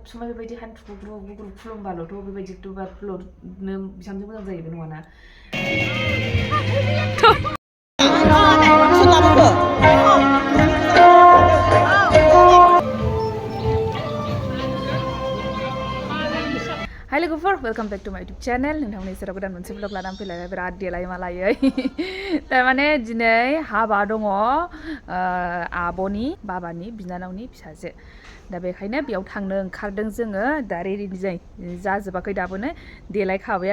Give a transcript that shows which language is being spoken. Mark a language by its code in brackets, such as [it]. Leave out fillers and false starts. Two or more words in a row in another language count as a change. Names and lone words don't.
[brx] समाय बेबायदि हान्थुखौ गुग्रु खुलुमबाल'थ' बेबायदि दुबारनो बिहामजो मोजां जायो बे नङाना Hi लोगोफोर [en] welcome back to my YouTube channel [brx] नोंथांमोननि सेराव गोदान मोनसे ब्लग लानानै फैलायबाय बिराद देलाय मालायै तारमाने दिनै हाबा दङ आब'नि बाबानि बिनानावनि फिसाजो दा बेखायनो बेयाव थांनो ओंखारदों जोङो दा रेडि जाजोबाखै दाबोनो देलायखाबाय